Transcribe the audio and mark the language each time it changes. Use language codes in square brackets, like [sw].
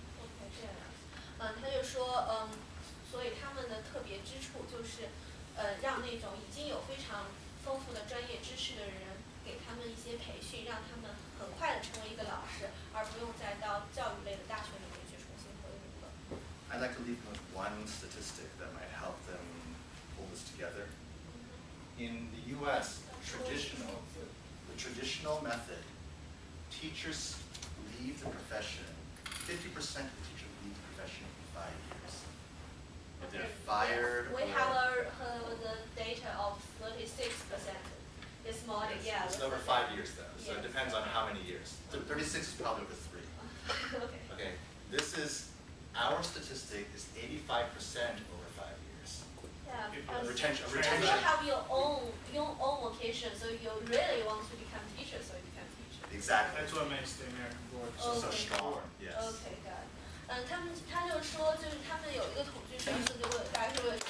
[zh] OK， 这样，他就说，所以他们的特别之处就是，让那种已经有非常丰富的专业知识的人，给他们一些培训，让他们很快的成为一个老师，而不用再到教育类的大学里面去重新回炉了。 [en] I'd like to leave them with one statistic that might help them pull this together. In the U.S., the traditional method, teachers leave the profession, 50% of teachers leave the profession in 5 years. If they're fired We have the data of 36%. It's more than, yeah. It's over 5 years though, so Yes. it depends on how many years. 36 is probably over 3. OK。 Okay, our statistic is 85% over 5 years. Yeah. Retention. You have your own vocation, so you really want to become teacher, so you become teacher. Exactly. That's what makes the American board So Okay. strong. Yes. OK， got it。 [zh] 他就说，就是他们有一个统计数字，就会大概是